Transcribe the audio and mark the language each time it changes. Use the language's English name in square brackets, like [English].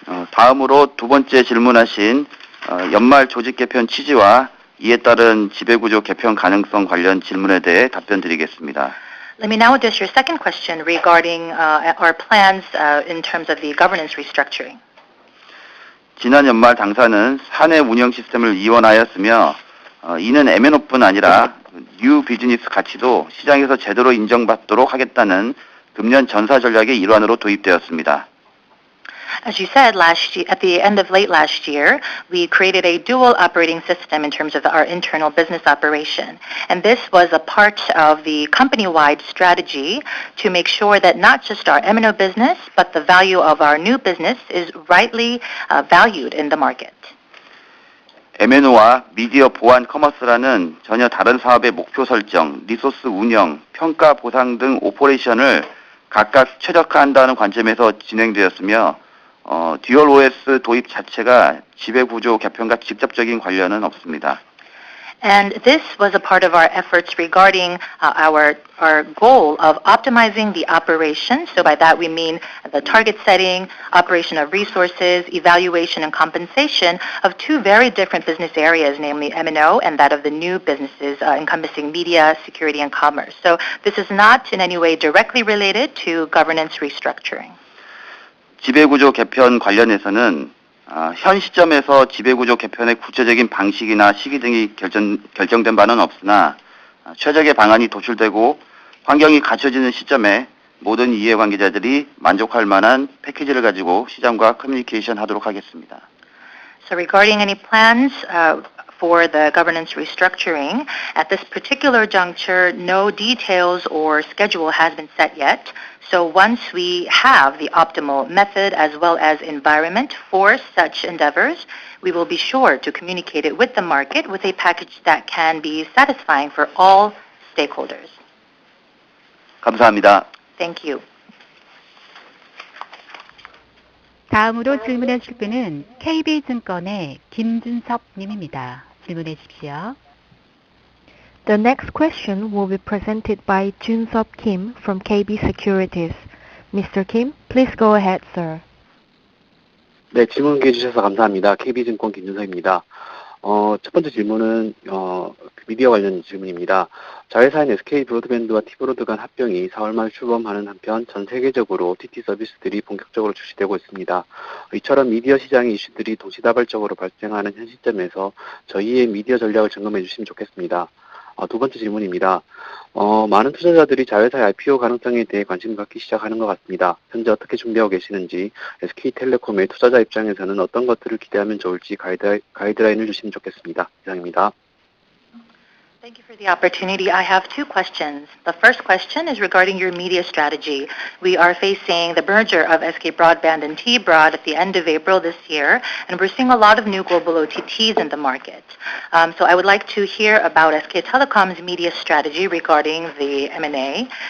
[Korean] 다음으로 두 번째 질문하신 연말 조직 개편 취지와 이에 따른 지배구조 개편 가능성 관련 질문에 대해 답변드리겠습니다. [English] Let me now address your second question regarding our plans in terms of the governance restructuring. [Korean] 지난 연말 당사는 사내 운영 시스템을 이원하였으며 이는 MNO뿐 아니라 뉴 비즈니스 가치도 시장에서 제대로 인정받도록 하겠다는 금년 전사 전략의 일환으로 도입되었습니다. [English] As you said, at the end of late last year, we created a dual operating system in terms of our internal business operation. And this was a part of the company-wide strategy to make sure that not just our MNO business, but the value of our new business is rightly valued in the market. [Korean] M&O와 미디어 보안 커머스라는 전혀 다른 사업의 목표 설정, 리소스 운영, 평가 보상 등 오퍼레이션을 각각 최적화한다는 관점에서 진행되었으며 듀얼 OS 도입 자체가 지배구조 개편과 직접적인 관련은 없습니다. [English] And this was a part of our efforts regarding our goal of optimizing the operation. So by that we mean the target setting, operation of resources, evaluation and compensation of two very different business areas, namely M&O and that of the new businesses encompassing media, security, and commerce. So this is not in any way directly related to governance restructuring. [Korean] 지배구조 개편 관련해서는 현 시점에서 지배구조 개편의 구체적인 방식이나 시기 등이 결정된 바는 없으나 최적의 방안이 도출되고 환경이 갖춰지는 시점에 모든 이해관계자들이 만족할 만한 패키지를 가지고 시장과 커뮤니케이션 하도록 하겠습니다. [English] So regarding any plans for the governance restructuring, at this particular juncture, no details or schedule has been set yet. So once we have the optimal method as well as environment for such endeavors, we will be sure to communicate it with the market with a package that can be satisfying for all stakeholders. [Korean] 감사합니다. [English] Thank you. [Korean] 다음으로 질문해 주실 분은 KB증권의 김준섭 님입니다. 질문해 주십시오. [English] The next question will be presented by Jun-Sop Kim from KB Securities. Mr. Kim, please go ahead, sir. [Korean] 네, 질문 기회 주셔서 감사합니다. KB증권 김준섭입니다. 첫 번째 질문은 미디어 관련 질문입니다. 자회사인 SK 브로드밴드와 T브로드 간 합병이 4월 말 출범하는 한편 전 세계적으로 OTT 서비스들이 본격적으로 출시되고 있습니다. 이처럼 미디어 시장의 이슈들이 동시다발적으로 발생하는 현 시점에서 저희의 미디어 전략을 점검해 주시면 좋겠습니다. 두 번째 질문입니다. 많은 투자자들이 자회사의 IPO 가능성에 대해 관심을 갖기 시작하는 것 같습니다. 현재 어떻게 준비하고 계시는지, SK텔레콤의 투자자 입장에서는 어떤 것들을 기대하면 좋을지 가이드라인을 주시면 좋겠습니다. 이상입니다. [English] Thank you for the opportunity. I have two questions. The first question is regarding your media strategy. We are facing the merger of SK Broadband and T-Broad at the end of April this year, and we're seeing a lot of new global OTTs in the market. So I would like to hear about SK Telecom's media strategy regarding the M&A.